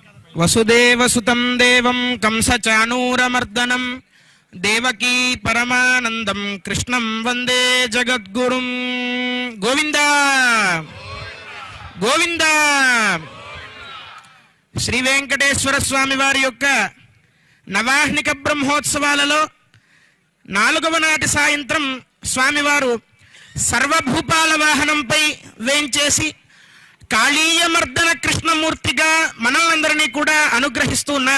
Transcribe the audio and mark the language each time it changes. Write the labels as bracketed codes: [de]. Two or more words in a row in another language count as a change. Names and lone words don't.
[sa] वसुदेवसुतं देवं कंसचाणूरमर्दनं देवकी परमानंदं कृष्णं वंदे जगद्गुरुं। गोविंद गोविंद। [te] శ్రీ వెంకటేశ్వర స్వామి వారి యొక్క నవాహ్నిక బ్రహ్మోత్సవాలలో 4వ నాటి సాయంత్రం స్వామివారు సర్వభూపాల వాహనంపై వేంచేసి కాళీయమర్దన కృష్ణమూర్తిగా మనల్నందరినీ కూడా అనుగ్రహిస్తూ ఉన్నారు.